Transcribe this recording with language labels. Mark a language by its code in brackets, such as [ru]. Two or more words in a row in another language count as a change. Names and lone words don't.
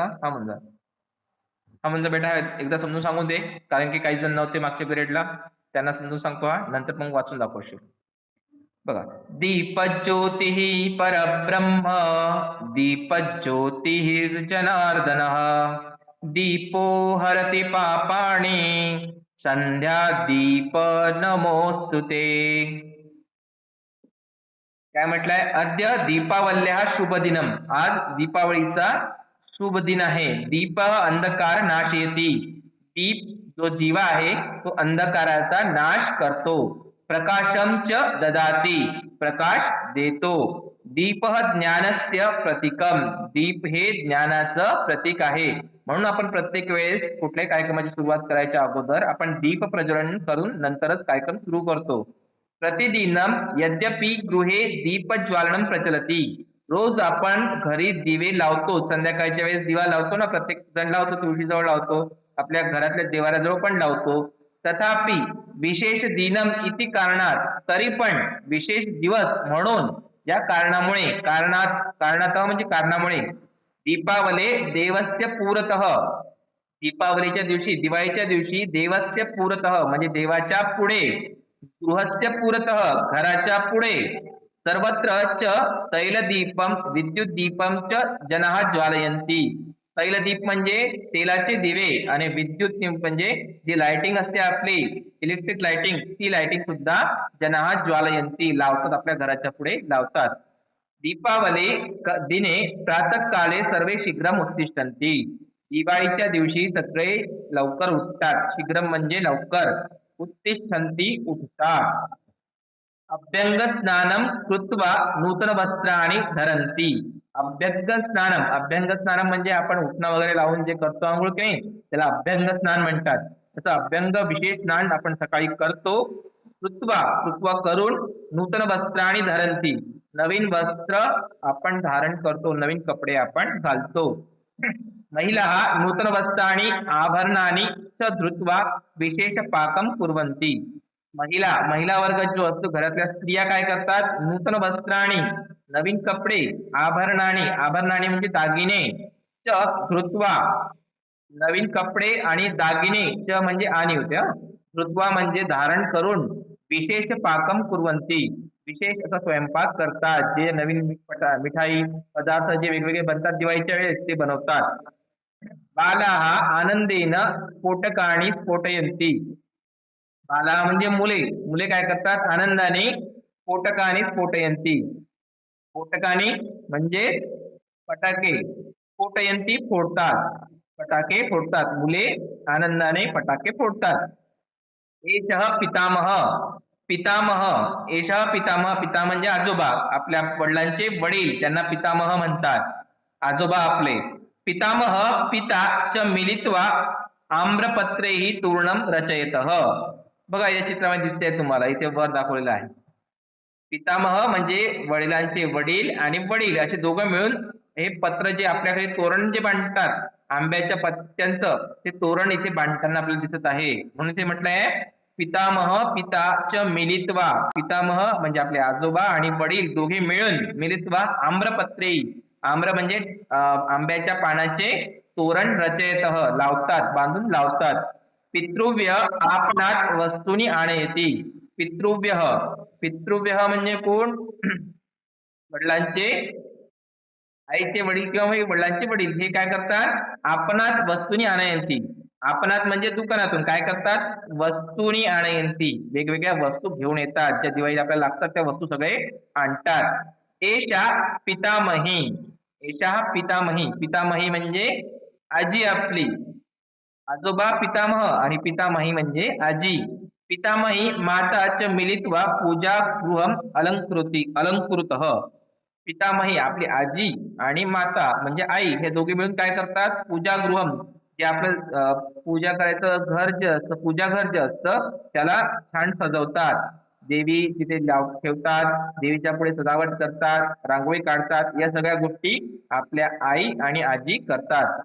[mr] हा म्हणजे हा म्हणजे बेटा एकदा समजून सांगून दे, कारण की काही जण नव्हते मागच्या पिरियडला, त्यांना समजून सांगतो हा, नंतर मग वाचून दाखवशील. बघा, [sa] दीपज्योतिः परब्रह्म, दीपज्योतिर्जनार्दनः, दीपो हरति पापाणि, संध्या दीप नमोस्तुते. [mr] काय म्हटलंय? [sa] अद्य दीपावल्या शुभ दिनम. [mr] आज दीपावलीचा शुभ दिन आहे. [sa] दीप अंधकार नाशयती. [mr] दीप जो दिवा आहे तो अंधकाराचा नाश करतो. [sa] प्रकाशम च ददाती. [mr] प्रकाश देतो. [sa] दीप ज्ञानस्य प्रतीकम. [mr] दीप हे ज्ञानाचं प्रतीक आहे. म्हणून आपण प्रत्येक वेळेस कुठल्याही कार्यक्रमाची सुरुवात करायच्या अगोदर आपण दीप प्रज्वलन करून नंतरच कार्यक्रम सुरू करतो. [sa] प्रतिदिनम यद्यपि गृहे दीपज्वालनं प्रचलती. [mr] रोज आपण घरी दिवे लावतो, संध्याकाळच्या वेळेस दिवा लावतो ना, प्रत्येक जण लावतो, तुळशीजवळ लावतो, आपल्या घरातल्या देवाऱ्याजवळ पण लावतो. [sa] तथापि विशेष दिनम इति कारणात, [mr] तरी पण विशेष दिवस म्हणून या कारणामुळे, कारणातः म्हणजे कारणामुळे, [sa] दीपावले देवस्य पुरतः, [mr] दीपावलीच्या दिवशी, दिवाळीच्या दिवशी, [sa] देवस्य पुरतः [mr] म्हणजे देवाच्या पुढे, [sa] गृहस्य पुरतः [mr] घराच्या पुढे, [sa] सर्वत्र च तैलदीपम विद्युत च जनाः ज्वालयन्ति. [mr] तैलदीप म्हणजे तेलाचे दिवे आणि विद्युत दीप म्हणजे जी लाइटिंग असते आपली [en] electric lighting, [mr] ती लाइटिंग सुद्धा [sa] जनाः ज्वालयन्ति [mr] लावतात, आपल्या घराच्या पुढे लावतात. [sa] दीपावली दिने प्रातःकाले सर्वे शीघ्रम उत्तिष्ठन्ति. [mr] दिवाळीच्या दिवशी सगळे लवकर उठतात. शीघ्रम म्हणजे लवकर. उत्तिष्ठन्ति उठतात. [sa] अभ्यंग स्नानम कृत्वा नूतन वस्त्राणी धरंती. अभ्यंग स्नानम [mr] म्हणजे आपण उठणं वगैरे लावून जे करतो आंघोळ की नाही, त्याला अभ्यंग स्नान म्हणतात. तसं अभ्यंग विशेष स्नान आपण सकाळी करतो. कृत्वा करून, [sa] नूतन वस्त्राणी धरंती [mr] नवीन वस्त्र आपण धारण करतो, नवीन कपडे आपण घालतो. [sa] महिला नूतन वस्त्राणी आभरणानी च धृत्वा विशेष पाकम कुर्वन्ती. [mr] महिला वर्ग जो असतो, घरातल्या स्त्रिया काय करतात, [sa] नूतन वस्त्राणी [mr] नवीन कपडे, आभरणानी म्हणजे दागिने, [sa] च धृत्वा [mr] नवीन कपडे आणि दागिने, च म्हणजे आणि होते, धृत्वा म्हणजे धारण करून, [sa] विशेष पाकम कुर्वन्ती [mr] विशेष असा स्वयंपाक करतात. जे नवीन मिठाई पदार्थ जे वेगवेगळे बनतात दिवाळीच्या वेळेस ते बनवतात. [sa] बालाः आनंदेन स्फोटकानि स्फोटयन्ति. [mr] बाला म्हणजे मुले काय करतात, आनंदाने [sa] स्फोटकानि स्फोटयन्ति. [mr] स्फोटकानि म्हणजे फटाके, स्फोटयन्ति फोडतात, फटाके फोडतात. मुले आनंदाने फटाके फोडतात. [sa] एषः पितामह, एषः पितामह, [mr] पिता म्हणजे आजोबा, आपल्या वडिलांचे वडील, त्यांना पितामह म्हणतात, आजोबा आपले. [sa] पितामह पिता च मिलित्वा आम्रपत्रेहि तूर्णम रचयतः. [mr] बघा या चित्रामध्ये दिसते तुम्हाला, इथे वर दाखवलेलं आहे. पितामह म्हणजे वडिलांचे वडील आणि वडील असे दोघं मिळून हे पत्र जे आपल्याकडे तोरण जे बांधतात आंब्याच्या पत्त्यांचं, ते तोरण इथे बांधताना आपल्याला दिसत आहे. म्हणून ते म्हटलंय [sa] पितामह पिता च मिलित्वा. [mr] पितामह म्हणजे आपले आजोबा आणि वडील दोघे मिळून, [sa] मिलित्वा आम्रपत्रे, [mr] आम्र म्हणजे आंब्याच्या पानाचे तोरण रचयतः लावतात, बांधून लावतात. [sa] पितृव्य आपणात वस्तूनी आणयती. [mr] पितृव्य म्हणजे कोण, वडिलांचे, आईचे वडील किंवा वडिलांचे वडील, हे काय करतात, [sa] आपणात वस्तूनी आणयंती. [mr] आपणात म्हणजे दुकानातून काय करतात, [sa] वस्तूनी आणयंती [mr] वेगवेगळ्या वस्तू घेऊन येतात, ज्या दिवाळीला आपल्याला लागतात त्या वस्तू सगळे आणतात. [sa] एषा पितामही, एषा पितामही, [mr] पितामही म्हणजे आजी आपली, आजोबा पितामह आणि पितामही म्हणजे आजी. [sa] पितामही माता च मिलित्वा पूजा गृहम अलंकृतः. [mr] पितामही आपली आजी आणि माता म्हणजे आई हे दोघे मिळून काय करतात, पूजागृहम, जे आपलं पूजा करायचं घर जे असतं, पूजाघर जे असतं त्याला छान सजवतात. देवी तिथे ठेवतात, देवीच्या पुढे सजावट करतात, रांगोळी काढतात, या सगळ्या गोष्टी आपल्या आई आणि आजी करतात.